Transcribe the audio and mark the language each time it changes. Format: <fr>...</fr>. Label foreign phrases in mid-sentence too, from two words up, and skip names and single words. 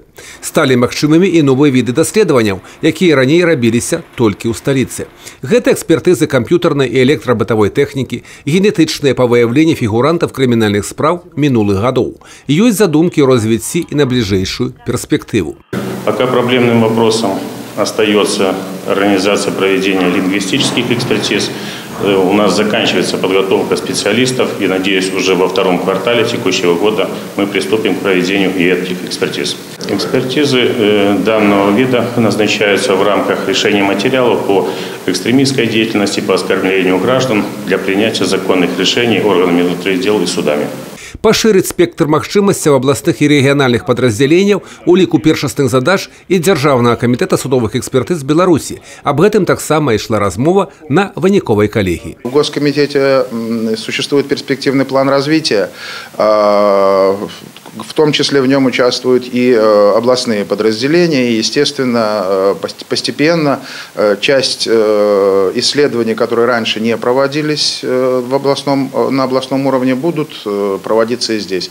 <be>Сталі магчымымі і новыя віды даследаванняў, якія раней рабіліся толькі ў сталіцы. Гэта экспертызы камп'ютарнай і электробытавой тэхнікі, генетычныя па выяўленні фігурантаў крымінальных спраў мінулых гадоў. Ёсць задумкі ў развіцці і на бліжэйшую перспектыву.</be> <ru>Пока проблемным вопросом остается организация проведения лингвистических экспертиз. У нас заканчивается подготовка специалистов, и, надеюсь, уже во втором квартале текущего года мы приступим к проведению и этих экспертиз. Экспертизы данного вида назначаются в рамках решения материалов по экстремистской деятельности, по оскорблению граждан для принятия законных решений органами внутренних дел и судами.</ru> <be>Пашырыць спектр магчымасцяў абласных і рэгіянальных падраздзяленняў у ліку першасных задач і Дзяржаўнага камітэта судовых экспертыз Беларусі. Аб гэтым таксама ішла размова на выніковай калегіі.</be> <ru>В Госкомитете существует перспективный план развития. В том числе в нем участвуют и областные подразделения. И, естественно, постепенно часть исследований, которые раньше не проводились на областном уровне, будут проводиться и здесь.</ru>